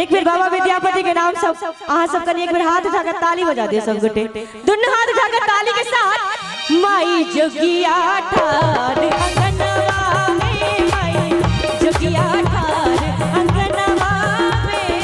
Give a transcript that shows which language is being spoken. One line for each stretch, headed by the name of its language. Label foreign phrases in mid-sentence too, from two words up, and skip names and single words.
Maithili: एक बेर बाबा विद्यापति के नाम सब अहाँ सब कनी एक बेर हाथ उठा कर ताली बजा दियो सब गोटे, दुनू हाथ उठा कर ताली के साथ। माई जोगिया ठार अंगनवा में माई जोगिया ठार अंगनवा में।